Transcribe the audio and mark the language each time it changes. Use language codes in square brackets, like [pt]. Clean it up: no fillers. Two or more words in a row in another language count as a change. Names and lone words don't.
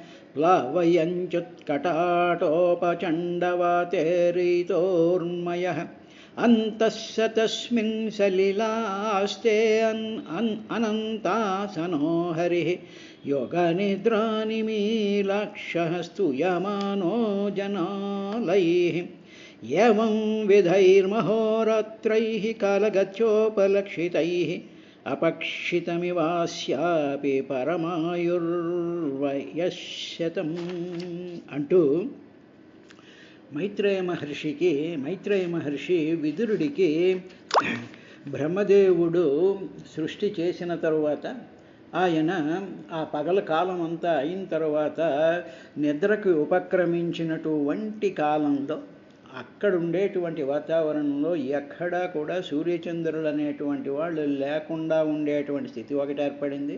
[sa] प्लावयञ्चुत्कटाटोपचण्डवातेरितोर्मयः अन्तस्य तस्मिन् सलिलास्ते अनन्तासनो हरिः योगनिद्रानिमीलाक्षः स्तूयमानो जनालैः एवं विधैर्महोरात्रैः कालगत्योपलक्षितैः अपक्षितमिवास्यापि [te] परमायुर्वयश्शतम् అంటూ మైత్రేయ మహర్షి విదురుడికి బ్రహ్మదేవుడు సృష్టి చేసిన తరువాత ఆయన ఆ పగల కాలం అంతా అయిన తర్వాత నిద్రకు ఉపక్రమించినటువంటి కాలంలో అక్కడ ఉండేటువంటి వాతావరణంలో ఎక్కడా కూడా సూర్యచంద్రులు అనేటువంటి వాళ్ళు లేకుండా ఉండేటువంటి స్థితి ఒకటి ఏర్పడింది.